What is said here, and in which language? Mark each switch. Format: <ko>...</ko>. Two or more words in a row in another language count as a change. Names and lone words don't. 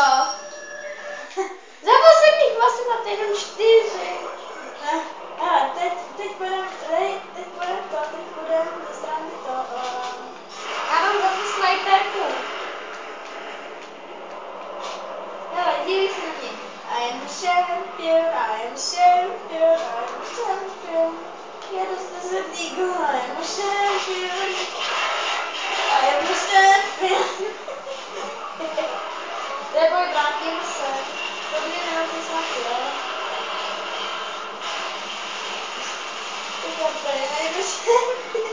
<cs>co? jsem na týden 4. Hele, teď půjdem ze strany to, Já mám zase snajperku. hele, dívej se na mě.</cs> <en>I am a champion, I am a champion, I am a champion.</en> <cs>Jedu z Desert Eagle,</cs> <en>I am a champion. I am a champion.</en> <cs>Neboj, vrátíme se. Dobrý, nevrátím se na ty, jo? Tak já úplně,</cs> <en>I am a champion.</en>